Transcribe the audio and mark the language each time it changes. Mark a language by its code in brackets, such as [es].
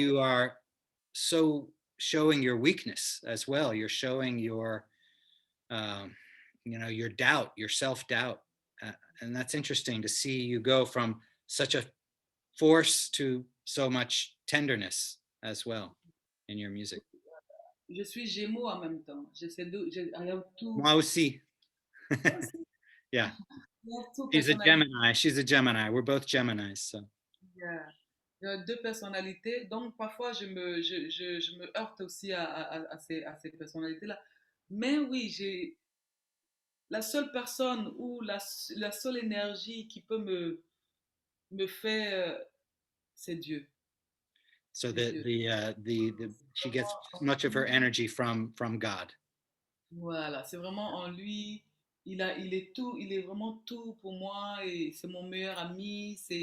[en] you are so showing your weakness as well. You're showing um, your doubt, your self-doubt. And that's interesting to see you go from such a force to so much tenderness as well in your music. [fr] Je suis Gémeaux en même temps. [en] I have two. [fr] Moi aussi. [en] I Yeah. have two She's a personalities. Gemini. She's a Gemini. We're both Geminis. So. [fr] Yeah. Deux personnalités. Donc, parfois, je me heurte aussi à ces personnalités-là. Mais oui, la seule personne ou la seule énergie qui peut me faire, c'est Dieu. [en] So [fr] C'est Dieu. [en] she gets much of her energy from God. [fr] Voilà, c'est vraiment en lui. Il est tout, il est vraiment tout pour moi et c'est mon meilleur ami.